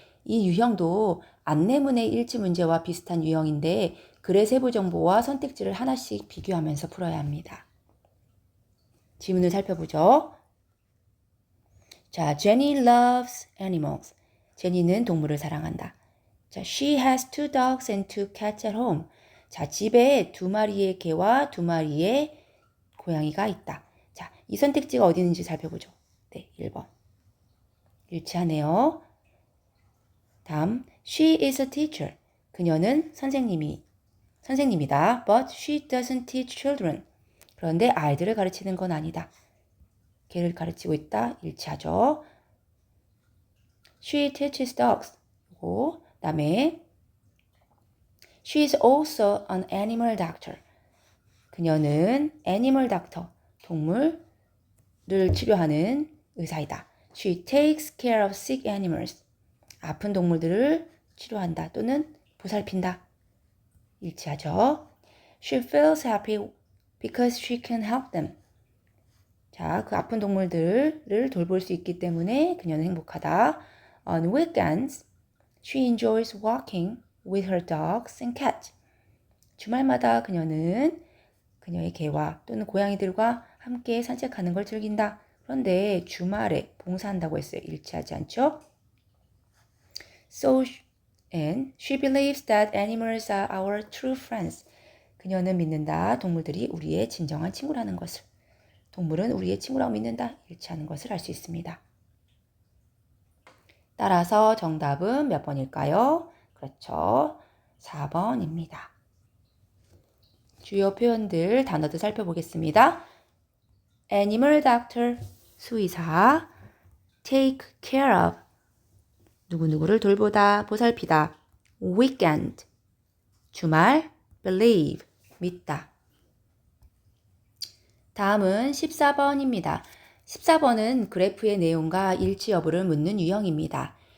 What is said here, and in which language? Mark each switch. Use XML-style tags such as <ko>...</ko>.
<ko>이 유형도 안내문의 일치 문제와 비슷한 유형인데 글의 세부 정보와 선택지를 하나씩 비교하면서 풀어야 합니다. 지문을 살펴보죠. 자,</ko> <en>Jenny loves animals.</en> <ko>제니는 동물을 사랑한다. 자,</ko> <en>she has 2 dogs and 2 cats at home.</en> <ko>자, 집에 2마리의 개와 2마리의 고양이가 있다. 자, 이 선택지가 어디 있는지 살펴보죠. 네, 1번. 일치하네요. 다음,</ko> <en>she is a teacher.</en> <ko>그녀는 선생님이다.</ko> <en>But she doesn't teach children.</en> <ko>그런데 아이들을 가르치는 건 아니다. 개를 가르치고 있다. 일치하죠.</ko> <en>She teaches dogs.</en> <ko>그 다음에</ko> <en>she is also an animal doctor.</en> <ko>그녀는 애니멀 닥터, 동물을 치료하는 의사이다.</ko> <en>She takes care of sick animals.</en> <ko>아픈 동물들을 치료한다 또는 보살핀다. 일치하죠.</ko> <en>She feels happy because she can help them.</en> <ko>자, 그 아픈 동물들을 돌볼 수 있기 때문에 그녀는 행복하다.</ko> <en>On weekends, she enjoys walking with her dogs and cats.</en> <ko>주말마다 그녀는 그녀의 개와 또는 고양이들과 함께 산책하는 걸 즐긴다. 그런데 주말에 봉사한다고 했어요. 일치하지 않죠?</ko> <en>And she believes that animals are our true friends.</en> <ko>그녀는 믿는다. 동물들이 우리의 진정한 친구라는 것을. 동물은 우리의 친구라고 믿는다. 일치하는 것을 알 수 있습니다. 따라서 정답은 몇 번일까요? 그렇죠. 4번입니다. 주요 표현들, 단어들 살펴보겠습니다.</ko> <en>Animal doctor,</en> <ko>수의사. Take care of, 누구누구를 돌보다, 보살피다.</ko> <en>Weekend,</en> <ko>주말.</ko> <en>Believe,</en> <ko>믿다. 다음은 14번입니다. 14번은 그래프의 내용과 일치 여부를 묻는 유형입니다.</ko>